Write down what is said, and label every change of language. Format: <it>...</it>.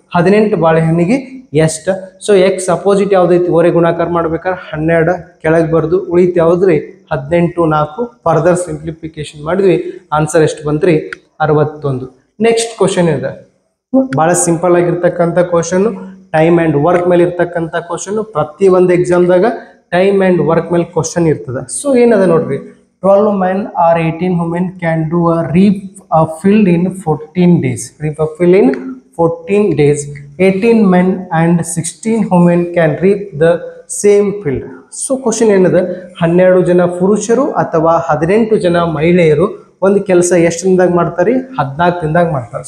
<kn>18 ಬಾಳೆಹಣ್ಣಿಗೆ ಎಷ್ಟು. So X opposite ಯಾವ್ದೈತಿ ಓರೆ ಗುಣಾಕಾರ ಮಾಡ್ಬೇಕಾದ್ರೆ 12 ಕೆಳಗೆ ಬರ್ದು ಉಳಿತು ಯಾವ್ದ್ರಿ 18 4 ಫರ್ದರ್ ಸಿಂಪ್ಲಿಫಿಕೇಶನ್ ಮಾಡಿದ್ವಿ. ಆನ್ಸರ್ ಎಷ್ಟು ಬಂತ್ರಿ 61. ನೆಕ್ಸ್ಟ್ ಕ್ವಶನ್ ಇದೆ ಬಹಳ ಸಿಂಪಲ್ ಆಗಿರ್ತಕ್ಕಂಥ ಕ್ವಶನ್. ಟೈಮ್ ಆ್ಯಂಡ್ ವರ್ಕ್ ಮೇಲೆ ಇರ್ತಕ್ಕಂಥ ಕ್ವಶನ್. ಪ್ರತಿ ಒಂದು ಎಕ್ಸಾಮ್ದಾಗ ಟೈಮ್ ಆ್ಯಂಡ್ ವರ್ಕ್ ಮೇಲೆ ಕ್ವಶನ್ ಇರ್ತದೆ.</kn> <en>so</en> <kn>ಏನದ ನೋಡ್ರಿ</kn> <en>12 men or 18 women can do a reap a field in 14 days. Reap a field in 14 days. 18 men and 16 women can reap the same field.</en> <kn>So question ಏನದ 12 ಜನ ಪುರುಷರು ಅಥವಾ 18 ಜನ ಮಹಿಳೆಯರು ಒಂದು ಕೆಲಸ ಎಷ್ಟು ದಿನದಾಗ ಮಾಡ್ತಾರೆ 14 ದಿನದಾಗ ಮಾಡ್ತಾರೆ.</kn>